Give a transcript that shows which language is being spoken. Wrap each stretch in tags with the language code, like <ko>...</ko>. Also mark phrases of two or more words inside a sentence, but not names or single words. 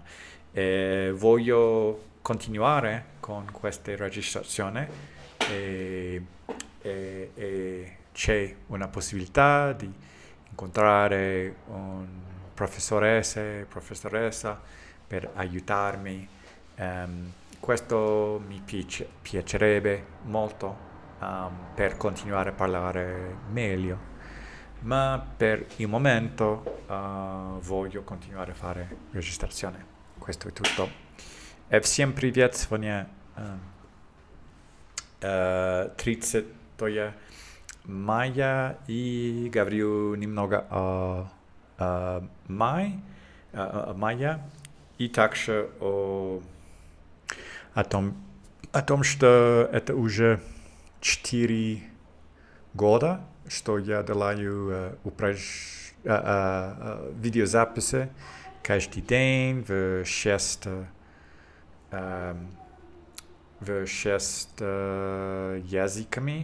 <it>Voglio continuare con questa registrazione e, e c'è una possibilità di incontrare un professoressa per aiutarmi. Questo mi piacerebbe molto per continuare a parlare meglio, ma per il momento voglio continuare a fare registrazione. Questo è tutto.</it> <ru>Всем привет, сегодня 30 мая и говорю немного о мая и также о том, что это уже 4 года, что я делаю видеозаписи каждый день в 6 языками.</ru>